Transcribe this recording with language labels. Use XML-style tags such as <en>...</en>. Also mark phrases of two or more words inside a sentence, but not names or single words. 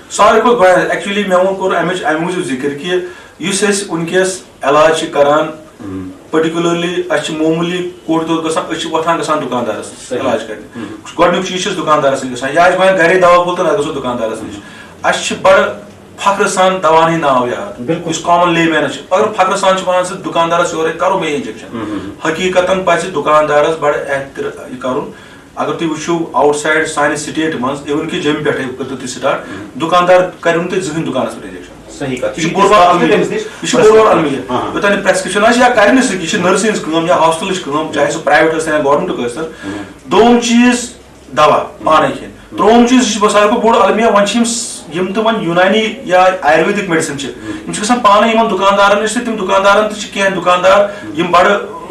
<ks>ساروی کھۄتہٕ گۄڈٕ ایکچُؤلی مےٚ ووٚن کوٚر امِچ امہِ موٗجوٗب ذِکر کہِ یُس أسۍ ونکیٚس علاج چھِ کران پٔرٹِکیوٗلرلی اَسہِ چھِ معموٗلی کوٚٹ دۄد گژھان أسۍ چھِ وۄتھان گژھان دُکاندارس نِش علاج کرنہِ گۄڈنیُک چیٖز چھِ أسۍ دُکاندارس نِش گژھان یا أسۍ وۄنۍ گرے دوا پھوٚل تہٕ نہ گژھو دُکاندارس نِش اَسہِ چھِ بڑٕ فخرٕ سان دواہن ہٕنٛدۍ ناو یاد یُس</ks> <en>common lay man's</en> <ks>چھُ اگر فخرٕ سان چھِ ونان ژٕ دُکاندارس یورے کرو مےٚ انجکشن حقیٖقتن پزِ دُکاندارس بڑٕ یہِ کرُن اگر تُہۍ وٕچھِو</ks> <en>out side</en> <ks>سانہِ سٹیٹ منٛز اِوٕن کہِ جیٚمہِ پٮ۪ٹھے کٔرِو تُہۍ سٹاٹ دُکاندار کریو نہٕ تۄہہِ زٕہٕنۍ دُکانس پٮ۪ٹھ انجکشن یہ چھُ بوٚڑ بار المیہ یوٚتانۍ نہٕ پرٛیسکرپشن آسہِ یا کرِ نہٕ سُہ یہِ چھِ نرسہِ ہٕنٛز کٲم یا ہاسپٹلٕچ کٲم چاہے سُہ پرایویٹ ٲسۍتن یا گورمنٹُک ٲسۍتن دوٚیِم چیٖز دوا پانے کھٮ۪نۍ ترٛیٚیِم چیٖز یہِ چھُ ساروی کھۄتہٕ بوٚڑ المیہ وۄنۍ چھِ یِم تہِ وۄنۍ یوٗنانی یا</ks> <en>Ayurvedic medicine</en> <ks>چھِ یِم چھِ گژھان پانے یِمن دُکاندارن نِش تہٕ تِم دُکاندارن تہِ چھِ کینٛہہ دُکاندار یِم بڑٕ</ks>